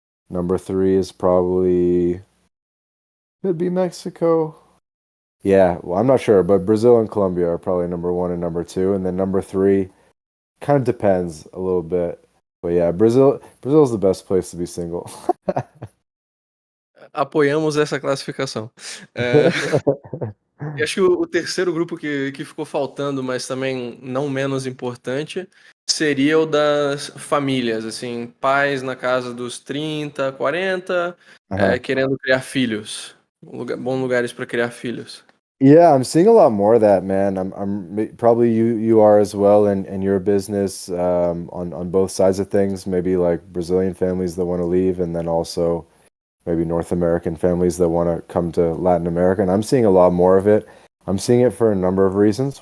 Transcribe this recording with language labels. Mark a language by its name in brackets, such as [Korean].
[English] Number 3 is probably could be Mexico. Yeah, well, I'm not sure, but Brazil and Colombia are probably number 1 and number 2, and then number 3 kind of depends a little bit. But yeah, Brazil's the best place to be single. [Portuguese] Apoiamos essa classificação. E acho que o terceiro grupo que ficou faltando, mas também não menos importante, seria o das famílias, assim, pais na casa dos 30, 40, querendo criar filhos. Bons lugares para criar filhos. [English] Yeah, I'm seeing a lot more of that, man. I'm probably you are as well in your business, on both sides of things. Maybe like Brazilian families that want to leave, and then also maybe North American families that want to come to Latin America. And I'm seeing a lot more of it. I'm seeing it for a number of reasons.